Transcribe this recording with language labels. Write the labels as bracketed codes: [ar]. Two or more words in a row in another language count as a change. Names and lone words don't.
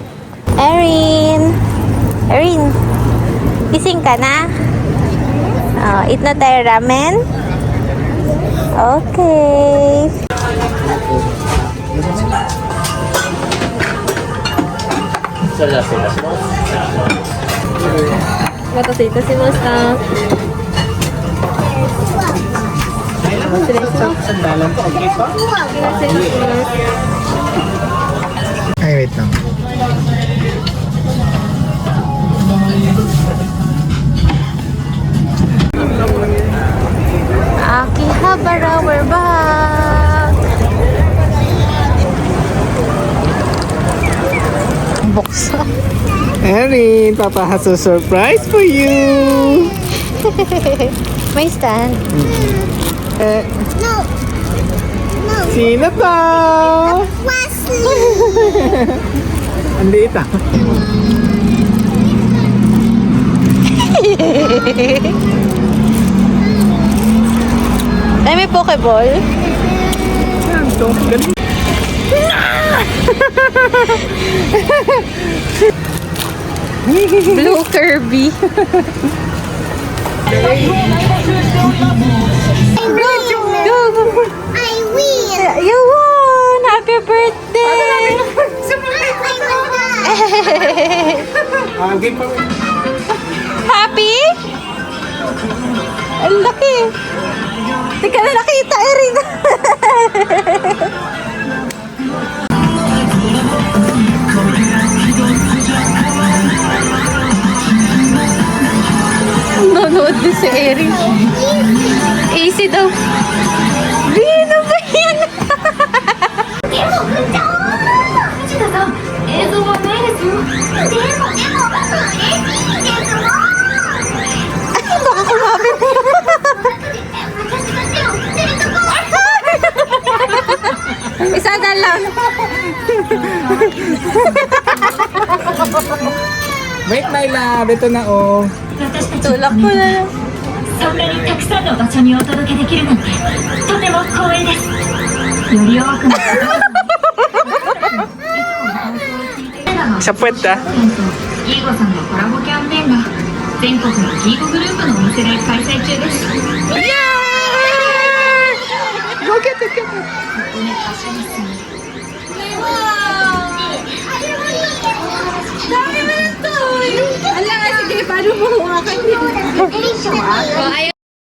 [tl] Erin! Erin! Gising ka na? Oh, eat na tayo ramen? Okay. [ja] それでは失礼いたします。お待たせいたしました。失礼します。 [tl] Sandalan po, okay pa? [ja] 失礼します。 [tl] Ay, wait lang. [en] Akihabara, we're back! [tl] Buksa. [en] Erin, Papa has a surprise for you. [tl] May stand. Eh, [en] No. No. [tl] sino to? Wesley. Ang liit ah. Ay, may Pokeball. Galing. Blue Kirby. [en] Go, go. I win. You won! Happy birthday! [tl] Game pa rin. Happy? Ang laki. Hindi ka na nakita, Erin. Nanonood din si Erin. Easy daw. Ano ba yan? [ja] 映像はないですよ。でも嬉しいですもん。 [tl] Baka kumapit. Isa na lang. [en] Wait, my love. [tl] Ito na oh. Tulak ko na lang. [ja] そんなにたくさんの場所にお届けできるなんてとても光栄です。より多くの方々に [tl] Sa puwet ah. [ja] ギーゴさんのコラボキャンペーンが全国のギーゴグループのお店で開催中です。 [en] Go get it, get it. [ja] ここに発車ですね。 [tl] Dami mo na to. Ala nga, sige, paano mo hawakan yun?